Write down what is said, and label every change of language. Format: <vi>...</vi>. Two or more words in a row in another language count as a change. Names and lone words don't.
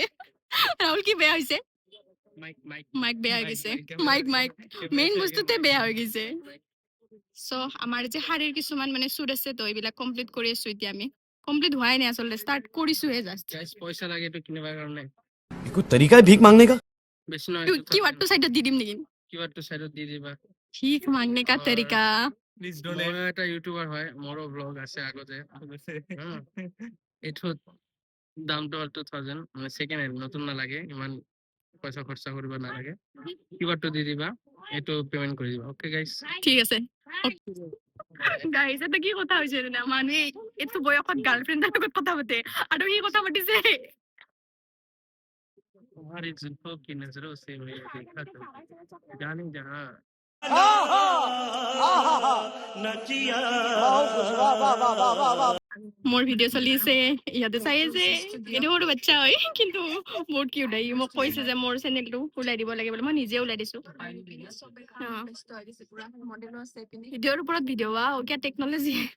<as>ৰাহুল, কি বেয়া হৈছে? মাইক বেয়া হৈ গৈছে। মাইক মেইন বস্তুতে বেয়া হৈ গৈছে। সো আমাৰ যে শাৰীৰ কিছুমান মানে শ্বুট আছে, তো এইবিলাক কমপ্লিট কৰি আছো এতিয়া আমি। কমপ্লিট হোৱাই নাই আচলতে, ষ্টাৰ্ট কৰিছোহে জাষ্ট। পইচা লাগে তো কিনিবাৰ কাৰণে</as> <hi>ये कोई तरीका है भीख मांगने का?</hi> <as>বেছি নহয় কিউআৰটো সাইডত দি দিম নেকি? কিউআৰটো সাইডত দি দিবা।</as> <hi>भीख मांगने का तरीका।</hi> <as>মই এটা ইউটিউবাৰ হয়, মোৰো ব্লগ আছে আগতে। এইটোত দামটো 2000, মানে সেকেন্ড হেণ্ড, নতুন নালাগে, ইমান পইচা খৰচা কৰিব নালাগে। কিউআৰটো দি দিবা, এইটো পেমেন্ট কৰি দিবা।</as> <en>okay guys,</en> <as>ঠিক আছে। গাইজ, এটা কি কথা হৈছে জানা? মানুহে এইটো বয়সত গাৰ্লফ্ৰেণ্ডৰ লগত কথা পাতে, আৰু সি কথা পাতিছে।</as> <hi>तुम्हारी जुल्फों की नजरों से मैं देखा करती थी, जाने जहां</hi> <as>মোৰ ভিডিঅ' চলি আছে, ইহঁতে চাই আছে। এইটো সৰু বাচ্চা হয়, কিন্তু বহুত কিউট হয়। ই মোক কৈছে যে মোৰ চেনেলটো ওলাই দিব লাগে বুলি। মই নিজে ওলাই দিছো। ভিডিঅ'ৰ ওপৰত ভিডিঅ', কিয় টেকনলজি।</as>